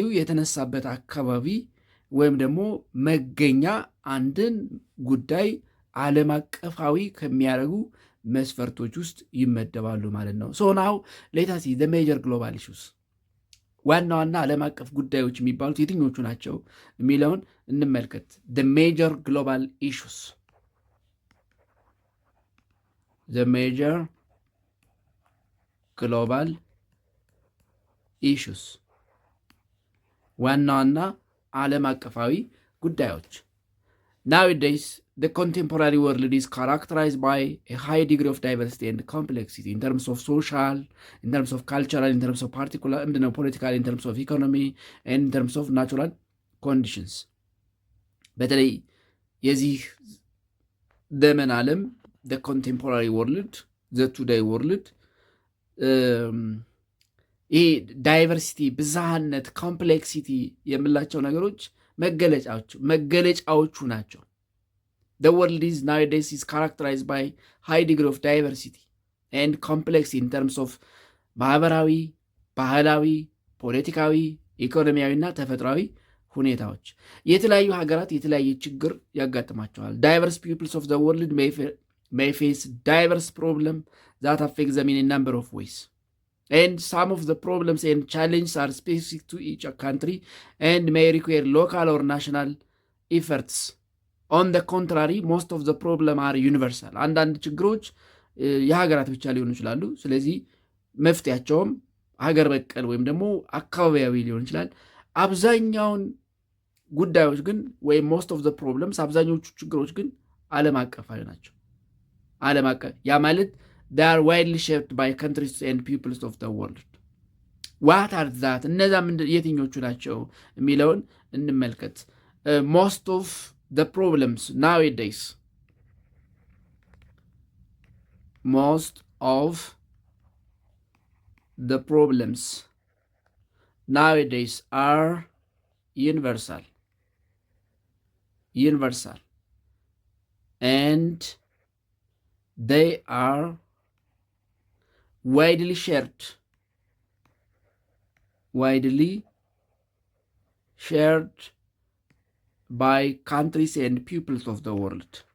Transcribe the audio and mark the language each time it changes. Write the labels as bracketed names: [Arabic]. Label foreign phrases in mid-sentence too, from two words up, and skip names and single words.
[Amharic] የተነሳበት አካባቢ ወይም ደግሞ መገኛ አንድን ጉዳይ ዓለም አቀፋዊ ከሚያደርጉ መስፈርቶች ውስጥ ይመደባሉ ማለት ነው። [English] so now let us see the major global issues፣ [Amharic] ዋና ዋና ዓለም አቀፍ ጉዳዮች የሚባሉት የትኞቹ ናቸው የሚለውን እንመልከት። [English] the major global issues፣ the major global issues፣ [Amharic] ዋና ዋና ዓለም አቀፋዊ ጉዳዮች። [English] Nowadays, the contemporary world is characterized by a high degree of diversity and complexity in terms of social, in terms of cultural, in terms of political, in terms of economy, and in terms of natural conditions. [Amharic] በተለይ የዚህ ዘመን ዓለም [English] the contemporary world, the today world [Amharic] ይህ ዳይቨርሲቲ፣ ብዝሃነት፣ ኮምፕሌክሲቲ የምላቸው ነገሮች መገለጫዎቹ ናቸው። [English] The world is nowadays is characterized by high degree of diversity and complexity in terms of [Amharic] ማህበራዊ፣ ባህላዊ፣ ፖለቲካዊ፣ ኢኮኖሚያዊ እና ተፈጥሯዊ ሁኔታዎች። የተለያዩ ሀገራት የተለያየ ችግር ያጋጥማቸዋል። [English] diverse peoples of the world may face diverse problems that affect them in a number of ways. And some of the problems and challenges are specific to each country and may require local or national efforts. On the contrary, most of the problems are universal. [Amharic] አንዳንድ ችግሮች የሀገራት ብቻ ሊሆኑ ይችላሉ። ስለዚህ መፍትያቸውም ሀገር በቀል ወይም ደግሞ አካባቢያዊ ሊሆን ይችላል። አብዛኛውን ጉዳዮች ግን ወይም [English] most of the problems [Amharic] አብዛኞቹ ችግሮች ግን ዓለም አቀፋዊ ናቸው። ዓለም አቀፍ ያ ማለት [English] they are widely shaped by countries and peoples of the world. What are that? [Amharic] እነዛ የትኞቹ ናቸው የሚለውን እንመልከት። [English] Most of the problems nowadays, most of the problems nowadays are universal, and they are widely shared by countries and peoples of the world.